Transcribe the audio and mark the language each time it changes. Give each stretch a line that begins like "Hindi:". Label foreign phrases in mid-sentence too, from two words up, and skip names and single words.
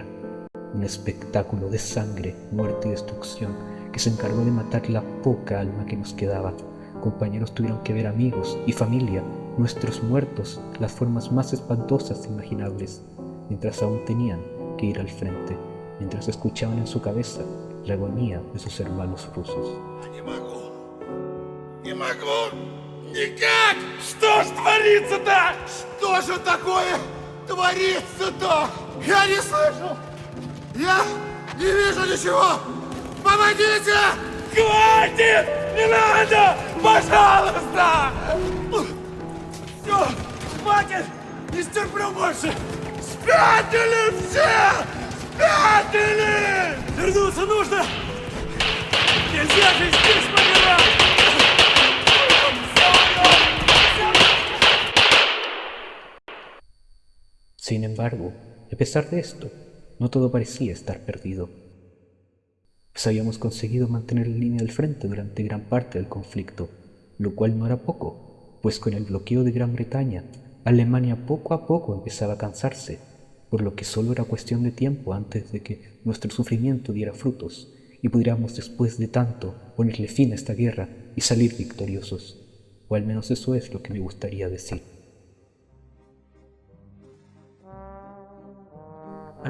Spanish: Un espectáculo de sangre, muerte y destrucción que se encargó de matar la poca alma que nos quedaba. Compañeros tuvieron que ver amigos y familia, nuestros muertos, las formas más espantosas imaginables, mientras aún tenían que ir al frente, mientras escuchaban en su cabeza la agonía de sus hermanos rusos.
Russian: Не могу! Никак! Что ж творится-то? Что же такое творится-то? Я не слышу! Я не вижу ничего! Помогите! Хватит! Не надо! Пожалуйста! Все! Хватит! Не стерплю больше! Спятили все! Спятили! Вернуться нужно! Нельзя же здесь помирать!
Spanish: Sin embargo, a pesar de esto, no todo parecía estar perdido, pues habíamos conseguido mantener la línea del frente durante gran parte del conflicto, lo cual no era poco, pues con el bloqueo de Gran Bretaña, Alemania poco a poco empezaba a cansarse, por lo que solo era cuestión de tiempo antes de que nuestro sufrimiento diera frutos y pudiéramos después de tanto ponerle fin a esta guerra y salir victoriosos, o al menos eso es lo que me gustaría decir.